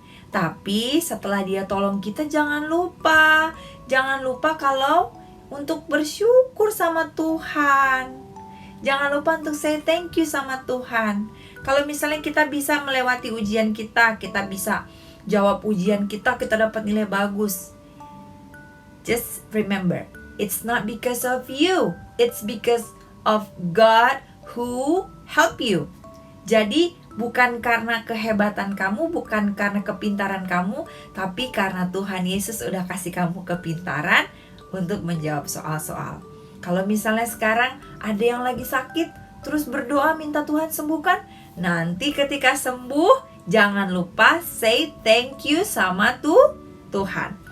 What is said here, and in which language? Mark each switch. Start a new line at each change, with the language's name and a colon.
Indonesian: Tapi setelah dia tolong kita, jangan lupa kalau untuk bersyukur sama Tuhan. Jangan lupa untuk
English: say thank you
Indonesian: sama Tuhan. Kalau misalnya kita bisa melewati ujian kita bisa jawab ujian kita dapat nilai bagus.
English: Just remember, it's not because of you. It's because of God who help you.
Indonesian: Jadi bukan karena kehebatan kamu, bukan karena kepintaran kamu, tapi karena Tuhan Yesus udah kasih kamu kepintaran untuk menjawab soal-soal. Kalau misalnya sekarang ada yang lagi sakit, terus berdoa minta Tuhan sembuhkan, nanti ketika sembuh jangan lupa
English: say thank you
Indonesian: sama Tuhan.